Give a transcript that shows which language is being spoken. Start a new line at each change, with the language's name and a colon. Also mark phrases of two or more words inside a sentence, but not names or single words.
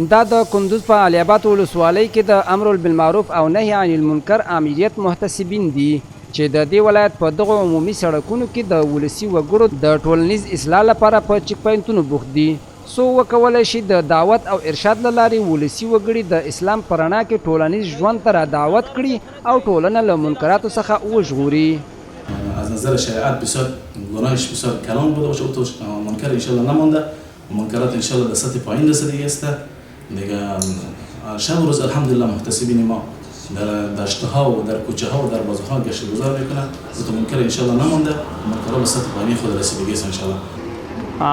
Pashto: دا د کندوز په علي آباد ولسوالۍ کې د امر بالمعروف او نهي عن المنکر امریت محتسبین دي چې د دې ولایت په دغو عمومي سړکونو کې د ولسي وګړو د ټولنیز اصلاح لپاره په چک پاینټونو بوخت دي، څو وکولی شي د دعوت او ارشاد له لارې ولسي وګړي د اسلام په رڼا کې ټولنیز ژوند ته را دعوت کړي او ټولنه له منکراتو څخه وژغوري.
Persian: از نظر شریعت بسیار گناهش بسیار کلان بوده باشه، تو منکر انشالله نمانده، منکرات انشالله در سطح پایین رسیده است دیگه. شب و روز الحمدلله محتسبین ما در دشت‌ها و در کوچه‌ها و در بازارها گشت گذار میکنن و تو منکر انشالله نمانده، منکرات به سطح پایین خود رسیدگی است انشالله.